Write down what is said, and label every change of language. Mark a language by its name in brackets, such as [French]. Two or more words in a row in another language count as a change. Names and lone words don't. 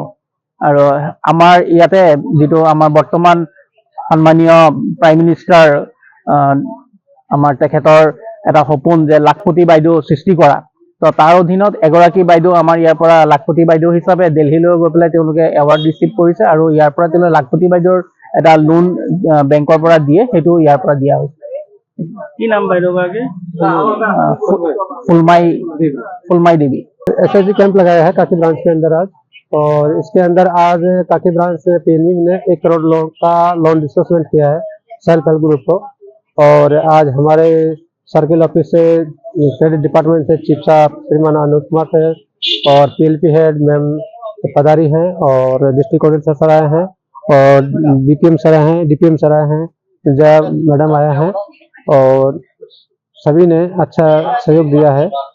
[Assamese] আৰু আমাৰ ইয়াতে যিটো আমাৰ বৰ্তমান সন্মানীয় [English] prime minister [Assamese] আমাৰ তেখেতৰ এটা সপোন যে লাখপতি বাইদেউ সৃষ্টি কৰা, তো তাৰ অধীনত এগৰাকী বাইদেউ আমাৰ ইয়াৰ পৰা লাখপতি বাইদেউ হিচাপে দিল্লীলৈ গৈ পেলাই তেওঁলোকে [English] award receive [Assamese] কৰিছে। আৰু ইয়াৰ পৰা তেওঁলোকে লাখপতি বাইদেউৰ এটা লোন বেংকৰ পৰা দিয়ে, সেইটো ইয়াৰ পৰা দিয়া হৈছে। কি নাম বাইদেউ गराकी? फुलमाई देवी। [Hindi] SHG कैंप लगाया है काकी ब्रांच के अंदर आज, और इसके अंदर आज काकी ब्रांच से PNB ने 1 करोड़ लोन का [English] loan disbursement [Hindi] किया है [English] self help group [Hindi] को। और आज हमारे [English] circle office [Hindi] से [English] credit department [Hindi] से चीफ साहब श्रीमान अनूप कुमार सर और PLP [English] head ma'am [Hindi] पधारी हैं, और [English] district auditor sir [Hindi] आए हैं, और DPM सर आए हैं, DPM सर आए हैं, जय मैडम आया हैं, और सभी ने अच्छा सहयोग दिया है।